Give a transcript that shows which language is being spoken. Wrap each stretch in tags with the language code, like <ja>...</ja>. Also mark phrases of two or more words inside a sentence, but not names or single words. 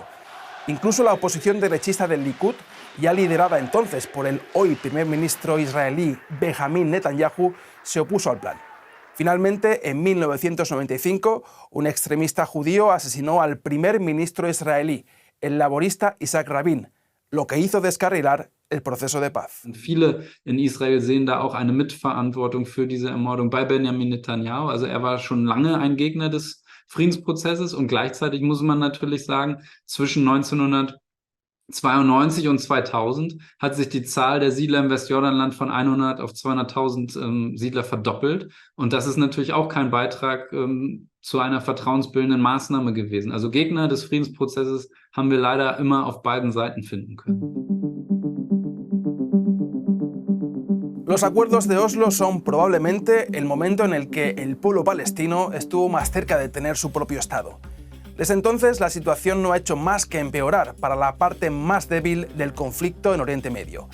<es>Incluso la oposición derechista del Likud, ya liderada entonces por el hoy primer ministro israelí Benjamin Netanyahu, se opuso al plan. Finalmente, en 1995, un extremista judío asesinó al primer ministro israelí, el laborista Isaac Rabin, lo que hizo descarrilar el proceso de paz.</es> <de>Viele in Israel sehen da auch eine Mitverantwortung für diese Ermordung bei Benjamin Netanyahu. Also er war schon lange ein Gegner des Friedensprozesses und gleichzeitig muss man natürlich sagen, zwischen 1992 und 2000 hat sich die Zahl der Siedler im Westjordanland von 100 auf 200.000 Siedler verdoppelt. Und das ist natürlich auch kein Beitrag zu einer vertrauensbildenden Maßnahme gewesen. Also Gegner des Friedensprozesses haben wir leider immer auf beiden Seiten finden können.</de> <es>Los acuerdos de Oslo son probablemente el momento en el que el pueblo palestino estuvo más cerca de tener su propio Estado. Desde entonces, la situación no ha hecho más que empeorar para la parte más débil del conflicto en Oriente Medio.</es>